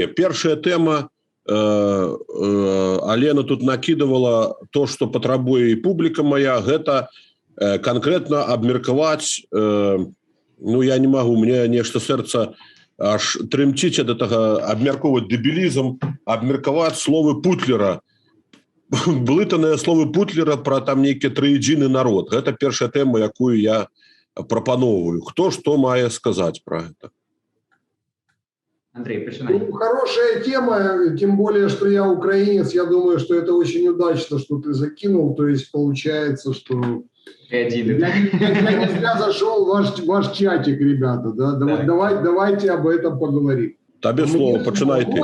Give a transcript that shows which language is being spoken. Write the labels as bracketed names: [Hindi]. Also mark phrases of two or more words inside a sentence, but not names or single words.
[Belarusian] Першая тэма, Алена тут накидывала [Russian] то, что [Belarusian] патрабуе і публіка моя, гэта конкретно абмеркаваць, [Russian] ну я не могу, [Belarusian] мне нешта сэрца аж трымціць ад гэтага, абмяркоўваць дэбілізм, абмеркаваць словы Путлера, блытаныя словы Путлера про там нейкі трыедзіны народ. Гэта першая тэма, якую я прапановываю. Хто што мае сказаць про гэта? [Ukrainian] Андрей, починай. Ну, [Russian] хорошая тема, тем более, что я украинец. Я думаю, что это очень удачно, что ты закинул. То есть получается, что я не зря зашел в ваш чатик, ребята. Да? Давайте об этом поговорим. Тебе слово, починай ты.